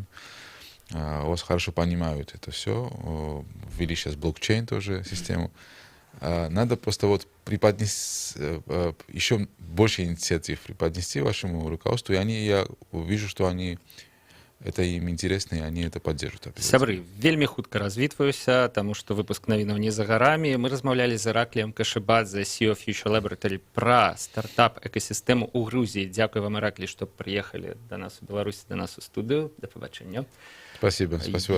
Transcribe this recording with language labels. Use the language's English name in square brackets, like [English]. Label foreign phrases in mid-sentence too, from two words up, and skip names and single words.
[Russian] У вас хорошо понимают это все. Ввели сейчас блокчейн тоже систему. Надо просто вот преподнести еще больше инициатив преподнести вашему руководству, и я вижу, что это им интересно, и они это поддержат. [Belarusian] Сябры, вельмі хутка развітваюся, тому што выпуск навінаў не за гарамі. Мы размаўлялі з Іракліем Кашыбадзе, CEO Future Laboratory, пра стартап-экасістэму ў Грузіі. Дзякую вам, Іраклі, што прыехалі да нас у Беларусі, да нас у студыю. Да пабачэння. [Russian] Спасибо. Спасибо.